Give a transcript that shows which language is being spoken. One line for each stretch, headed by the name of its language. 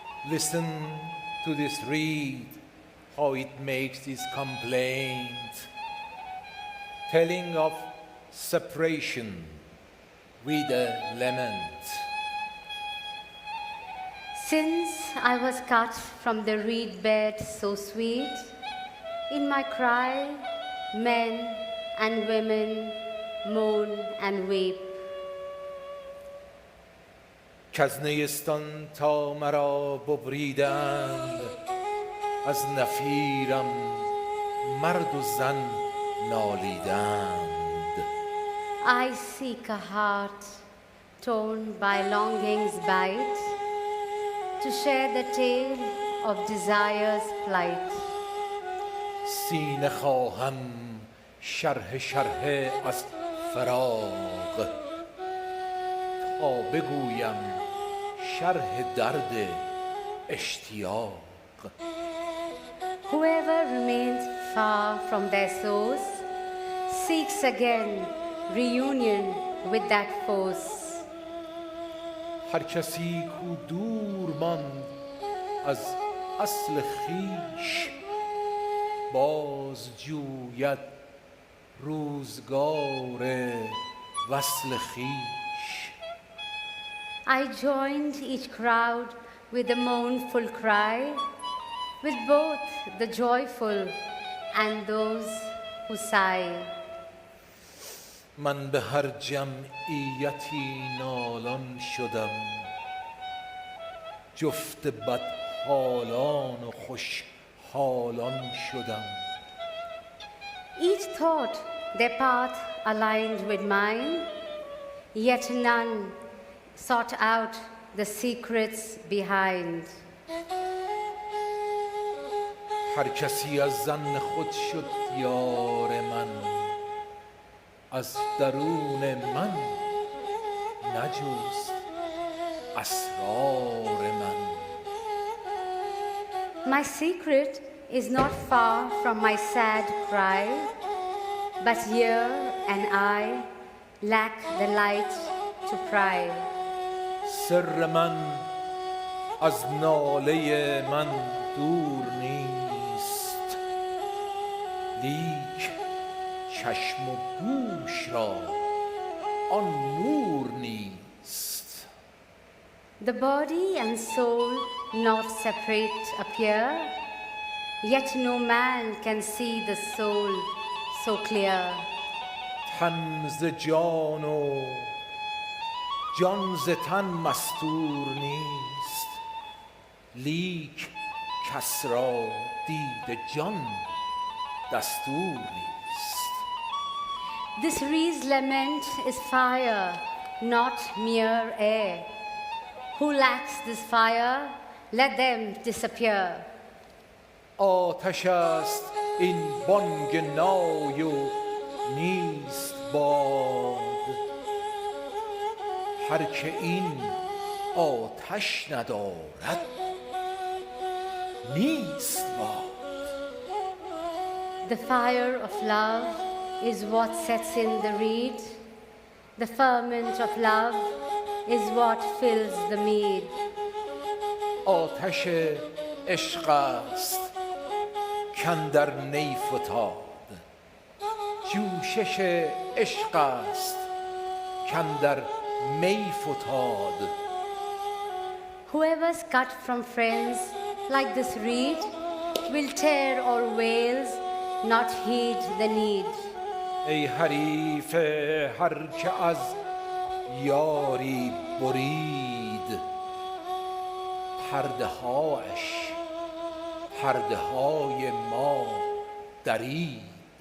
English: Listen to this reed, how it makes this complaint, telling of separation with a lament. Since I was cut from the reed bed so sweet, in my cry, men and women moan and weep.
Persian: کز نیستان تا مرا ببریدند، از نفیرم مرد و زن نالیدند.
English: I seek a heart torn by longing's bite, to share the tale of desire's plight.
Persian: سینه خواهم شرح از فراق، تا بگویم شرح درد اشتیاق.
English: Whoever remains far from their source seeks again reunion with that force.
Persian: هر کسی کو دور ماند از اصل خویش باز جوید روزگار وصل خویش.
English: I joined each crowd with a mournful cry, with both the joyful and those who sigh.
Persian: من به هر جمعیتی نالان شدم جفت بدحالان و خوشحالان شدم.
English: Each thought their path aligned with mine, yet none sought out the secrets behind.
Persian: هر کسی از ظن خود شد یار من از درون من نجست اسرار من.
English: My secret is not far from my sad cry, but here and I lack the light to pry.
Persian: سر من از ناله من دور نیست لیک چشم و گوش را آن نور نیست.
English: The body and soul not separate appear, yet no man can see the soul so clear.
Persian: تن ز جان و جان ز تن مستور نیست لیک کس را دید جان دستور نیست.
English: This reed's lament is fire, not mere air. Who lacks this fire, let them disappear.
Persian: آتش است این بانگ نای و نیست باد هر که این آتش ندارد نیست باد.
English: The fire of love is what sets in the reed. The ferment of love is what fills the mead.
Persian: آتش عشق است کاندر نی فتاد جوشش عشق است کاندر می فتاد.
English: Whoever's cut from friends like this reed will tear or wails, not heed the need.
Persian: ای حریف هر که از یاری برید پرده هاش پرده های ما درید.